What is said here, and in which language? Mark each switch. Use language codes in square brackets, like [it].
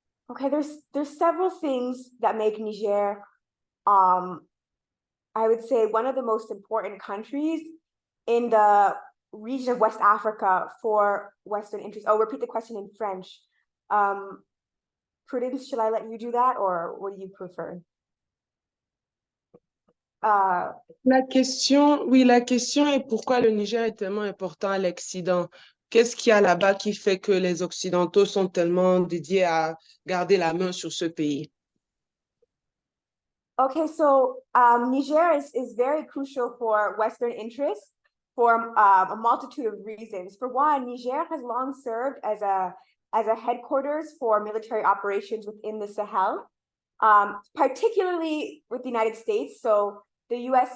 [en] Okay, there's several things that make Niger, I would say, one of the most important countries in the region of West Africa for Western interests. I'll repeat the question in French. Prudence, shall I let you do that, or what do you prefer? [fr] La question est pourquoi le Niger est tellement important à l'Occident? Qu'est-ce qu'il y a là-bas qui fait que les Occidentaux sont tellement dédiés à garder la main sur ce pays? [en] Okay, so Niger is very crucial for Western interests for a multitude of reasons. For one, Niger has long served as a headquarters for military operations within the Sahel, particularly with the United States. So the U.S.